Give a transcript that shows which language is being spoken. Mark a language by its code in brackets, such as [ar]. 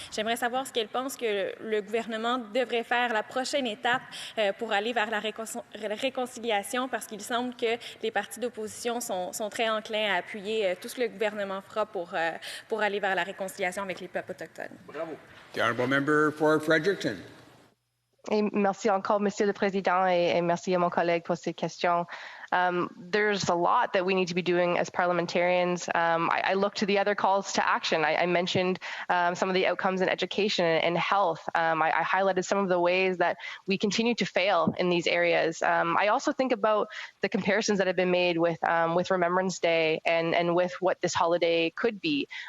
[fr] J'aimerais savoir ce qu'elle pense que le gouvernement devrait faire la prochaine étape pour aller vers la réconciliation, parce qu'il semble que les partis d'opposition sont très enclins à appuyer tout ce que le gouvernement fera pour aller vers la réconciliation avec les peuples autochtones. Bravo. [en] The honourable member for Fredericton. [fr] Et merci encore, Monsieur le Président, et merci à mon collègue pour ces questions. [en] There's a lot that we need to be doing as parliamentarians. I look to the other calls to action. I mentioned some of the outcomes in education and health. I highlighted some of the ways that we continue to fail in these areas. I also think about the comparisons that have been made with Remembrance Day and with what this holiday could be.